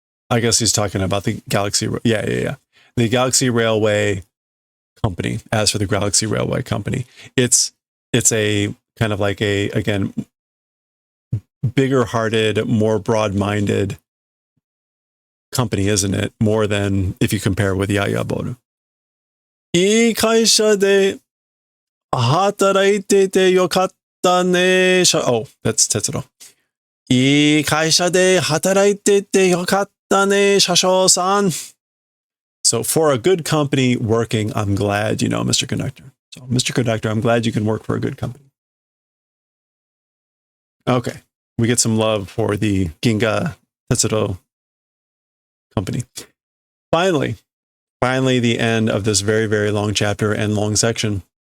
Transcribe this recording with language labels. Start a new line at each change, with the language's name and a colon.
English: I guess he's talking about the Galaxy. Yeah. The Galaxy Railway Company. As for the Galaxy Railway Company, it's a kind of like a, again, bigger-hearted, more broad-minded company, isn't it? More than if you compare with Yayaboru.
Japanese: いい会社で働いててよかったね。
English: Oh, that's Tetsuro.
Japanese: いい会社で働いててよかったね、車掌さん.
English: So for a good company working, I'm glad, Mr. Conductor. So Mr. Conductor, I'm glad you can work for a good company. Okay. We get some love for the Ginga Tetsuro company. Finally, the end of this very, very long chapter and long section.